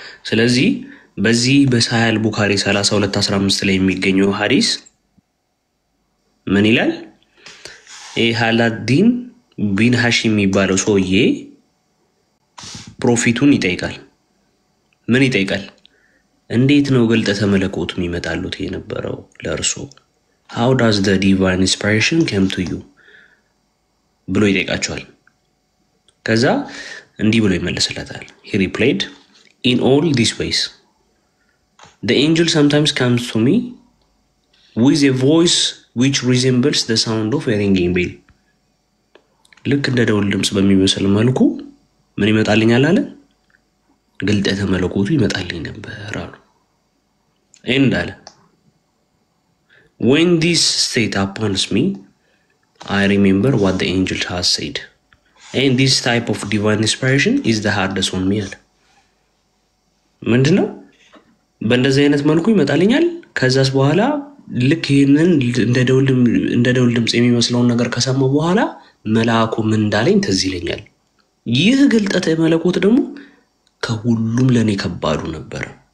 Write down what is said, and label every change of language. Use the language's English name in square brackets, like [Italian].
[Amharic] ስለዚህ በዚህ በሳሂህ ቡኻሪ 32:15 ላይ የሚገኘው ሐዲስ ምን ይላል? ሃላዲን ቢን ሐሺም የሚባለው ሰውዬ ፕሮፊቱን ይጠይቃል። ምን ይጠይቃል? እንዴት ነው ግልጠተ መለኮት የሚመጣሉት የነበረው ለእርሱ? [English] how does the divine inspiration come to you [Amharic] ብሎ ይጠይቃቸዋል። ከዛ እንዲህ ብሎ ይመለስለታል። [English] he replied in all these ways the angel sometimes comes to me with a voice which resembles the sound of a ringing bell [Amharic] ልክ እንደ ደውል ድምጽ በሚመስል መልኩ ምን ይመጣልኛል አለ? ግልጠተ መለኮቱ ይመጣልኝ ነበር አሉ። እንዳለ [English] when this state upons me I remember what the angel has said and this type of divine inspiration is the hardest on me [Amharic] አለ። ምንድነው? በእንደዚህ አይነት መልኩ ይመጣልኛል። ከዛስ በኋላ ልክ ይሄንን እንደ ደውል ድምጽ የሚመስለውን ነገር ከሰማው በኋላ መልአኩ ምን እንዳለኝ ትዝ ይለኛል። ይህ ግልጠተ መለኮት ደግሞ ከሁሉም ለኔ ከባዱ ነበር።